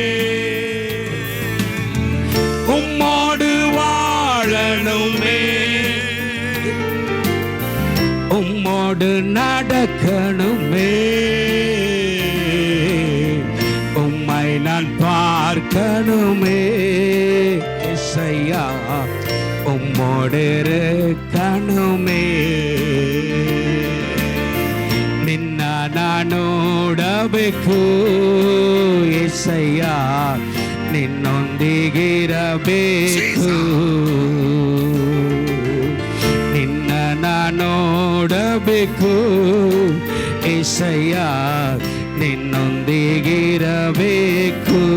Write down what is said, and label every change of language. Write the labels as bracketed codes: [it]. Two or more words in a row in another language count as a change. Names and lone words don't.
[ta] உம்மோடு வாழணுமே, உம்மோடு நடக்கணுமே. உம்மை நான் பார்க்கணுமே ஏசையா, உம்மோடு இருக்கணுமே. [kn] ನಿನ್ನ ನಾನು ನೋಡಬೇಕು ಏಸಯ್ಯ, ನಿನ್ನೊಂದಿಗಿರಬೇಕು. ನಿನ್ನ ನಾನು ನೋಡಬೇಕು ಏಸಯ್ಯ, ನಿನ್ನೊಂದಿಗಿರಬೇಕು.